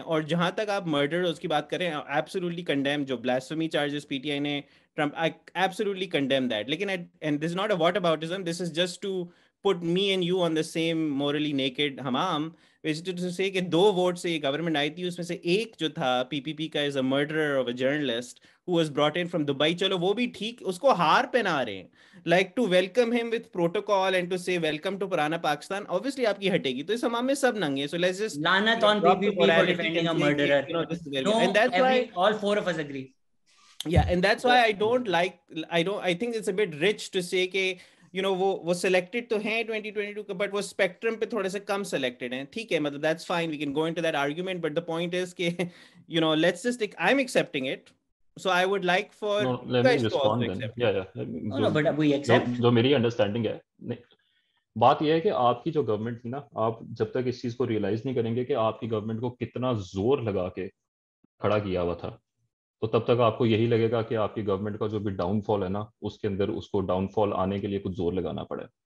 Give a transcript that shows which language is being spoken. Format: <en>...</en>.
<ur>اور جہاں تک آپ مرڈر اس کی بات کریں, ایبسولوٹلی کنڈیم جو blasphemy charges P T I نے Trump,</ur> <en>I absolutely condemn that. لیکن and this is not a whataboutism, this is just to put me and you on the same morally naked hammam, which is to say</en> <ur>کہ 2 vote سے یہ government آئی تھی, اس میں سے ایک جو تھا پی پی پی کا</ur> <en>is a murderer of a journalist who was brought in from Dubai.</en> <ur>چلو وہ بھی ٹھیک, اس کو ہار پہنا رہے ہیں,</ur> <en>like to welcome him with protocol and to say welcome to پرانا پاکستان.</en> <ur>obviously آپ کی ہٹے گی, تو اس حمام میں سب ننگے.</ur> <en>so let's just لعنت on PPP for defending a murderer. No, and that's why all 4 of us agree. Yeah, and that's why I think it's a bit rich to say کہ you know وہ selected تو ہیں 2022 کا, but وہ spectrum پہ تھوڑے سے کم selected ہیں.</en> <ur>ٹھیک ہے, مطلب</ur> <en>that's fine, we can go into that argument, but the point is کہ you know let's just I'm accepting it, so I would like for you guys to also accept. No, but we accept.</en> <ur>جو میری understanding ہے, بات یہ ہے کہ آپ کی جو گورنمنٹ تھی نا, آپ جب تک اس چیز کو ریئلائز نہیں کریں گے کہ آپ کی گورنمنٹ کو کتنا زور لگا کے کھڑا کیا ہوا تھا, تو تب تک آپ کو یہی لگے گا کہ آپ کی گورنمنٹ کا جو بھی ڈاؤن فال ہے نا, اس کے اندر اس کو ڈاؤن فال آنے کے لیے کچھ زور لگانا پڑے.</ur>